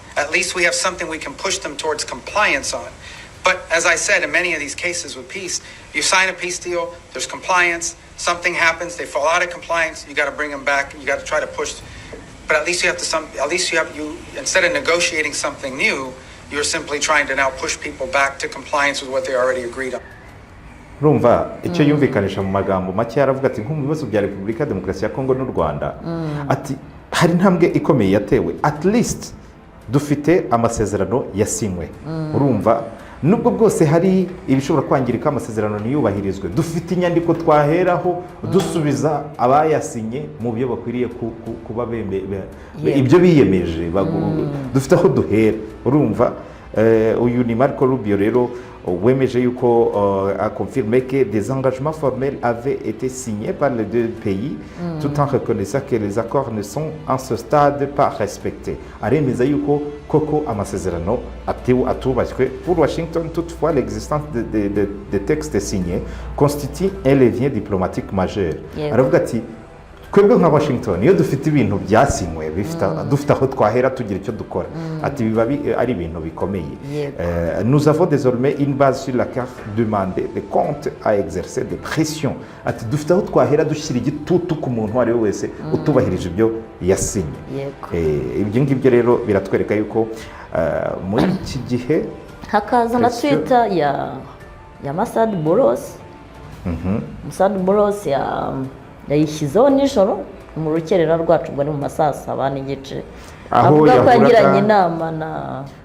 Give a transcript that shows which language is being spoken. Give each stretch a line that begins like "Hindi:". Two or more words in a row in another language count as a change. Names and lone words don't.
English: At least we have something we can push them towards compliance on. But as I said, in many of these cases with peace, you sign a peace deal, there's compliance, something happens, they fall out of compliance, you got to bring them back, you got to try to push. But at least instead of negotiating something new, you're simply trying to now push people back to compliance with what they already agreed on.
Kinyarwanda: Rumva icyo yumvikanisha mu magambo make yaravuga ati nko mu bibazo bya Repubulika ya Demokarasi ya Kongo n'u Rwanda, ati hari intambwe ikomeye yatewe,
English: at least
Kinyarwanda: dufite amasezerano yasinywe. urumva nubwo bwose hari ibishobora kwangirika amasezerano niyubahirizwe, dufite inyandiko twaheraho dusubiza abayasinye mu byo bakwiriye kuba ibyo biyemeje, dufite aho duhera. urumva uyu ni Marco Rubio rero wemeje yuko
French: a confirmé que des engagements formels avaient été signés par les deux pays, tout en reconnaissant que les accords ne sont en ce stade pas respectés.
Kinyarwanda: aremeza yuko koko amasezerano atubashywe.
French: Pour Washington, toutefois, l'existence de textes signés constitue un levier diplomatique majeur.
Kinyarwanda: aravuga ati twebwe nka Washington iyo dufite ibintu byasinywe dufite aho twahera tugira icyo dukora, ati biba ari ibintu bikomeye.
French: Nous avons désormais une base sur laquelle demander des comptes à exercer des pressions.
Kinyarwanda: ati dufite aho twahera dushyira igitutu ku muntu ari we wese utubahirije ibyo yasinye. ibyo ngibyo rero biratwereka yuko muri iki gihe hakaza na Twitter ya Masad Boros. Masad Boros yayishyizeho nijoro mu rukerera rwacu ngo ni mu masaa 7 n'igice, avuga ko yagiranye inama na